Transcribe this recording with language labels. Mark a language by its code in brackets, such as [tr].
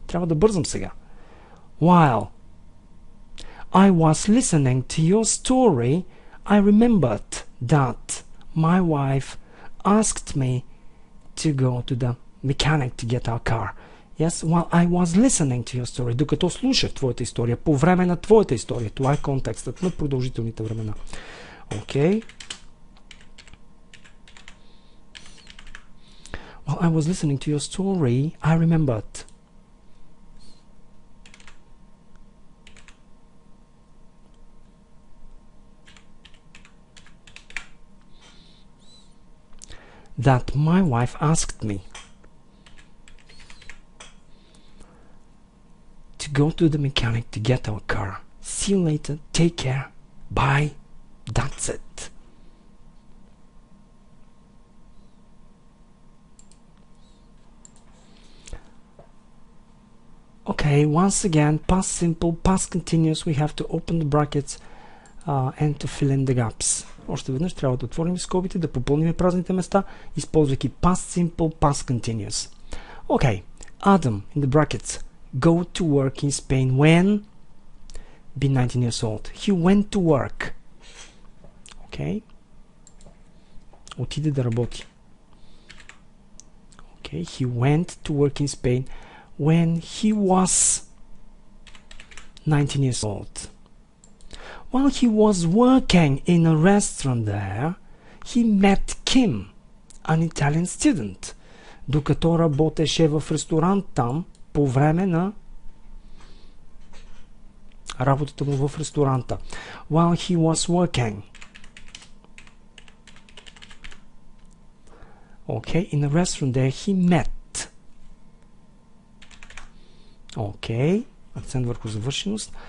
[bg] Трябва да бързам сега. [en] While I was listening to your story, I remembered that my wife asked me to go to the mechanic to get our car. Yes, while I was listening to your story. [bg] Докато слушах твоята история, по време на твоята история. Това е контекстът на продължителните времена. [en] Okay. While I was listening to your story, I remembered. That my wife asked me to go to the mechanic to get our car. See you later. Take care. Bye. That's it. Okay, once again, past simple, past continuous, we have to open the brackets and to fill in the gaps. [bg] Още веднъж трябва да отворим скобите, да попълним празните места, използвайки past simple, past continuous. [en] Okay, Adam, in the brackets, go to work in Spain when? Be 19 years old. He went to work. Okay. [bg] Отиде да работи. [en] Okay, he went to work in Spain when he was 19 years old. While he was working in a restaurant there, he met Kim, an Italian student. [bg] Докато работеше в ресторант там, по време на работата му в ресторанта. [en] While he was working. Okay, in a restaurant there, he met. [bg] Okay, акцент върху завършеност.